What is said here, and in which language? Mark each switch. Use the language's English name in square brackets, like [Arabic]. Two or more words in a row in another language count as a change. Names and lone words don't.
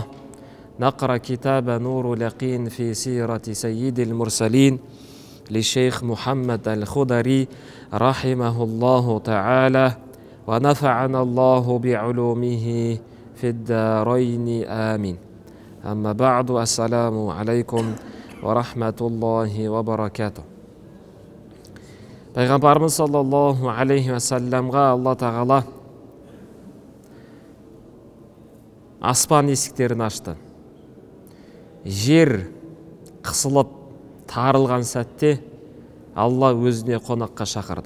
[Arabic] نقرأ كتاب نور اليقين في سيرة سيد المرسلين للشيخ محمد الخضري رحمه الله تعالى ونفعنا الله بعلومه في الدارين آمين. أما بعد السلام عليكم ورحمة الله وبركاته. [Kazakh] Пайғамбарымыз [Arabic] صلى الله عليه وسلم [Kazakh] Алла тағала аспан есіктерін ашты. Жер қысылып тарылған сәтте Алла өзіне қонаққа шақырды.